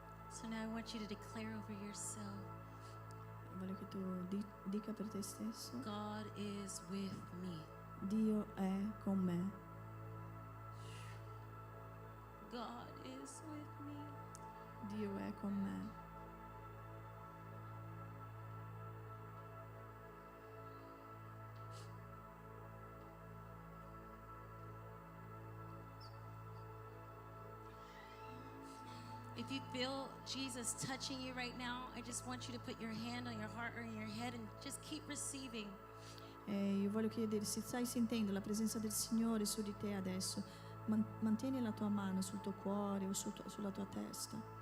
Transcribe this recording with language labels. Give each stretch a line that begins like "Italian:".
English: So now I want you to declare over yourself,
Italian: Voglio che tu dica per te stesso:
English: God is with me.
Italian: Dio è con me.
English: God is with me.
Italian: Dio è con me.
English: If you feel Jesus touching you right now, I just want you to put your hand on your heart or in your head and just keep receiving.
Italian: Io voglio chiedere se stai sentendo la presenza del Signore su di te adesso. Mantieni la tua mano sul tuo cuore o sulla tua testa.